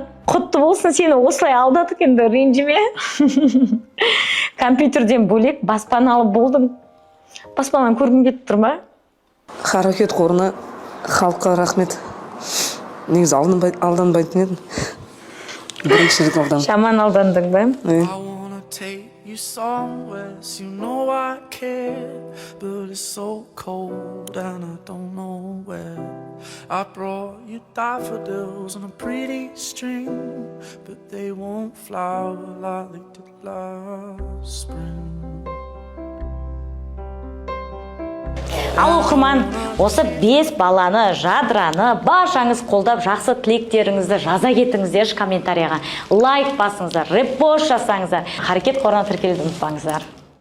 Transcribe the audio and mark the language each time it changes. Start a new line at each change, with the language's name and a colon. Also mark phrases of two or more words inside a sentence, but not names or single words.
Kazakh: Құтты болсын, сені осылай алдадық енді, ренжіме. Компьютерден бөлек баспаналы болдым. Баспананы көргім кетіп тұр ма? Харекет қорына халыққа рахмет. Негізі алданбайтын едім. Бірінші рет алданып. Жаман алдандың ба?
English: You somewhere, you know I care, but it's so cold and I don't know where. I brought you daffodils on a pretty string, but they won't flower like they did last spring.
Kazakh: Ал оқырман, осы 5 баланы, жадыраны, баршаңыз қолдап, жақсы тілектеріңізді жаза кетіңіздер комментарияға. Лайк басыңыздар, репост жасаңыздар. Харекет қорына тіркелуді ұмытпаңыздар.